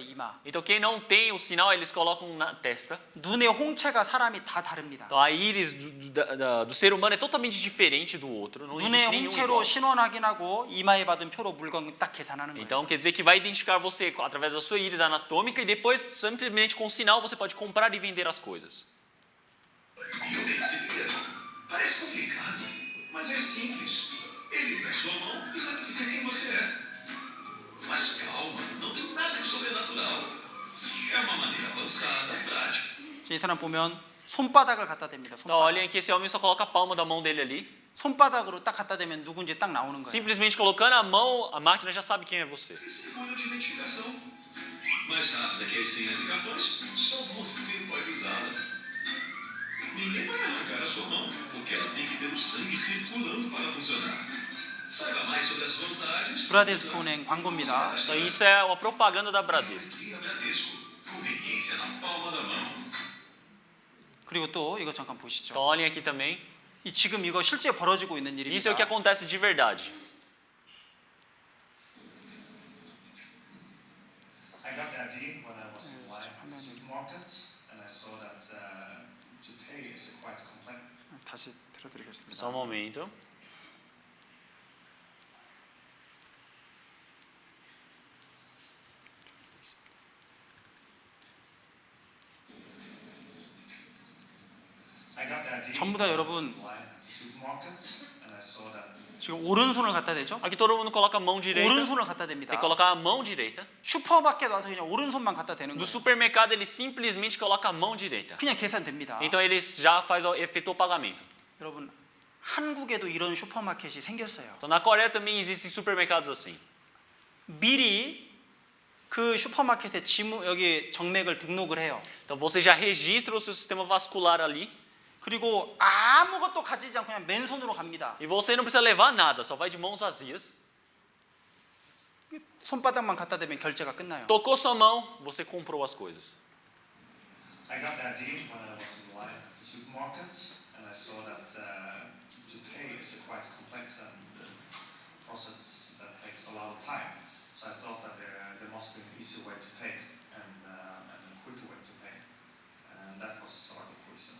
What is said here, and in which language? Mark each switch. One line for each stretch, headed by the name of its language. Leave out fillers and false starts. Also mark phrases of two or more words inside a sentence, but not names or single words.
Korean: 이마.
Portuguese: Então, quem não tem o sinal, eles colocam na testa.
Korean: 눈의 홍채가 사람이 다 다릅니다.
Portuguese: Então, a íris do ser humano é totalmente diferente do outro. Não
Korean: 눈의
Portuguese: existe nenhum
Korean: 홍채로
Portuguese: igual.
Korean: 신원 확인하고 이마에 받은 표로 물건 딱 계산하는 거예요.
Portuguese: Então, quer dizer que vai identificar você através da sua íris anatômica e depois, simplesmente com o sinal, você pode comprar e vender as coisas. Biometria? Parece complicado, mas é simples. Ele lê a sua mão e sabe dizer quem você é. Mas calma, não tem nada de sobrenatural. É uma maneira avançada, prática.
Korean: 이 사람 보면 손바닥을 갖다 댑니다.
Portuguese: Então,
Korean: 손바닥.
Portuguese: olhem aqui, esse homem só coloca a palma da mão dele ali.
Korean: 손바닥으로 딱 갖다 대면 누군지 딱 나오는 거예요.
Portuguese: Simplesmente colocando a mão, a máquina já sabe quem é você. E segura de identificação. Mais rápida que as senhas e cartões, só você pode usá-la. Ninguém vai arrancar a sua mão, porque ela tem que ter o sangue circulando para funcionar. Saiba mais sobre as vantagens.
Korean: 브라데스코 은행 광고입니다.
Portuguese: Então, isso é uma propaganda da Bradesco. Bradesco. Conveniência na palma da mão.
Korean: 그리고 또 이거 잠깐 보시죠.
Portuguese: Então, olhem aqui também.
Korean: 지금 이거 실제 벌어지고 있는
Portuguese: Isso é o que
Korean: 일입니다.
Portuguese: acontece de verdade.
English: I got the idea when I was in line at the supermarket, and I saw that to pay is a quite complex.
Korean: 다시 들어드리겠습니다.
Portuguese: Só um momento.
English: I got the idea
Korean: 전부 다
English: when I
Korean: 여러분,
English: was in line at the supermarket, and I saw that
Korean: 지금 오른손을 갖다 대죠?
Portuguese: Aqui todo mundo coloca a mão direita.
Korean: 오른손을 갖다 댑니다.
Portuguese: Tem que colocar a mão direita.
Korean: 슈퍼마켓 와서 그냥 오른손만 갖다 대는
Portuguese: No
Korean: 거예요.
Portuguese: supermercado ele simplesmente coloca a mão direita.
Korean: 그냥 계산됩니다.
Portuguese: Então ele já efetua o pagamento.
Korean: 여러분 한국에도 이런 슈퍼마켓이 생겼어요.
Portuguese: Então na Coreia também existem supermercados assim.
Korean: 미리 그 슈퍼마켓에 여기 정맥을 등록을 해요.
Portuguese: Então você já registra o seu sistema vascular ali
Korean: 그리고 아무것도 가지지 않고 그냥 맨손으로 갑니다.
Portuguese: e você não precisa levar nada, só vai de mãos vazias.
Korean: 손바닥만 갖다 대면 결제가 끝나요.
Portuguese: Tocou sua mão, você comprou as coisas.
English: I got the idea when I was in line at the supermarket, and I saw that to pay is a quite complex and process that takes a lot of time. So I thought that there must be an easy way to pay and a quicker way to pay, and that was the start of Quizen.